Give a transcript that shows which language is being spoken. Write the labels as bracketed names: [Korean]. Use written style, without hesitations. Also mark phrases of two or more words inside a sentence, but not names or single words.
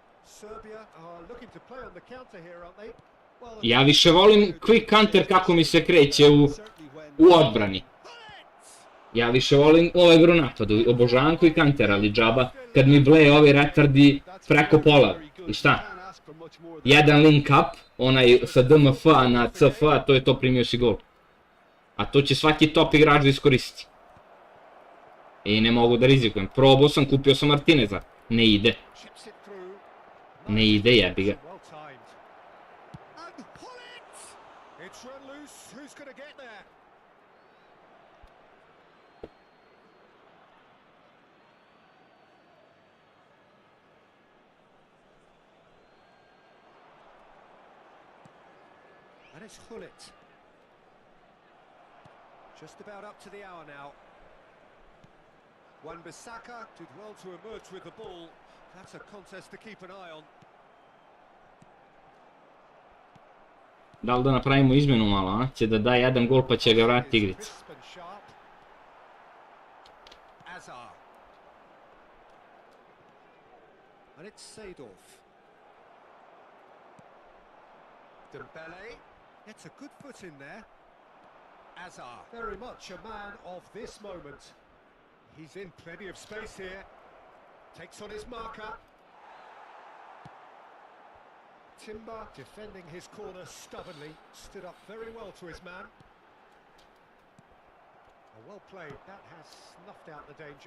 [English] Serbia are looking to play on the counter here, aren't they? Well, [Serbian] Ja više volim [English] quick counter [Serbian] kako mi se kreće u odbrani. Ja više volim ove igru napadu, obožavam [English] quick counter, [Serbian] ali džaba kad mi bleje ovi retardi preko pola. I šta? Jedan [English] link up, [Serbian] onaj sa DMF na CF, to je to, primio si gol. A to će svaki top igrač da iskoristi. I ne mogu da rizikujem. Probao sam, kupio sam Martineza. Ne ide. Ne ide, jebi ga. [English] It's run loose. Who's going to get there? And it's Hullet. Just about up to the hour now. Wan-Bissaka did well to emerge with the ball. That's a contest to keep an eye on. [Serbian] Da li da napravimo izmjenu malo, a? Će da da jedan gol pa će ga vratiti igricu. [English] And it's Seedorf. Dembele gets a good foot in there. Azar, very much a man of this moment. He's in plenty of space here. Takes on his marker. Timber defending his corner stubbornly, stood up very well to his man. Well played, that has snuffed out the danger.